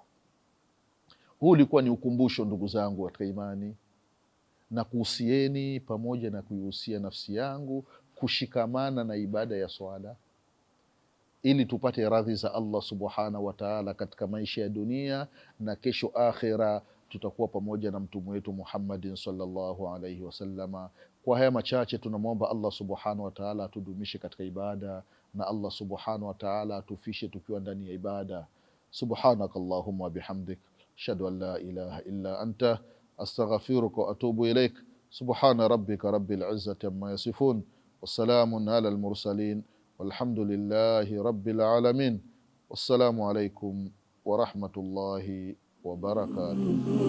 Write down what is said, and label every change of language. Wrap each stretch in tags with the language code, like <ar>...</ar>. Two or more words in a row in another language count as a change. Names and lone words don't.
<sw>Huu ulikuwa ni ukumbusho ndugu zangu katika imani, na kuhusieni pamoja na kuihusia nafsi yangu kushikamana na ibada ya swala, ili tupate radhi za Allah</sw> <ar>سبحانه وتعالى</ar> <sw>katika maisha ya dunia, na kesho akhira tutakuwa pamoja na mtume wetu Muhammadin</sw> <ar>صلى الله عليه وسلم.</ar> <sw>Kwa haya machache tunamwomba Allah</sw> <ar>سبحانه وتعالى</ar> <sw>atudumishe katika ibada, na Allah</sw> <ar>سبحانه وتعالى</ar> <sw>atufishe tukiwa ndani ya ibada.</sw> <ar>سبحانك اللهم وبحمدك، أشهد أن لا إله إلا أنت، أستغفرك وأتوب إليك. سبحان ربك رب العزة عما يصفون، وسلام على المرسلين, والحمد لله رب العالمين. والسلام عليكم ورحمة الله وبركاته.</ar>